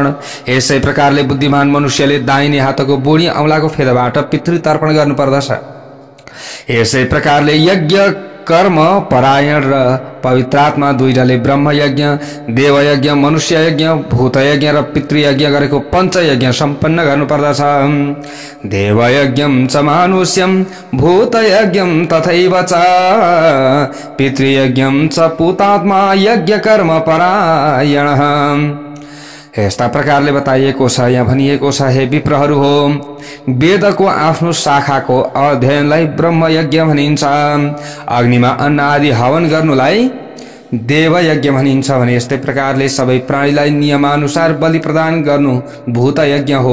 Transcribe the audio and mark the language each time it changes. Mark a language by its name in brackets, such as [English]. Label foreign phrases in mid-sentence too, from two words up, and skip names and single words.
[Nepali] यसै प्रकारले बुद्धिमान मनुष्यले दाहिने हातको बुढी औंलाको फेदबाट पितृ तर्पण गर्नुपर्दछ। यसै प्रकारले यज्ञ कर्म परायण र पवित्रात्मा दुईटाले ब्रह्म यज्ञ, देव यज्ञ, मनुष्य यज्ञ, भूत यज्ञ र पितृयज्ञ गरेको पञ्चयज्ञ सम्पन्न गर्नुपर्दछ। [Sanskrit] देव यज्ञम च मानुष्यम, भूत यज्ञम तथैव च पितृयज्ञम च पूतात्मा यज्ञ कर्म परायणः। [Nepali] यस्ता प्रकारले बताइएको छ, यहाँ भनिएको छ, हे विप्रहरू हो, वेदको आफ्नो शाखाको अध्ययनलाई ब्रह्म यज्ञ भनिन्छ। अग्निमा अन्न आदि हवन गर्नुलाई देव यज्ञ भनिन्छ भने यस्तै प्रकारले सबै प्राणीलाई नियमानुसार बलि प्रदान गर्नु भूत यज्ञ हो।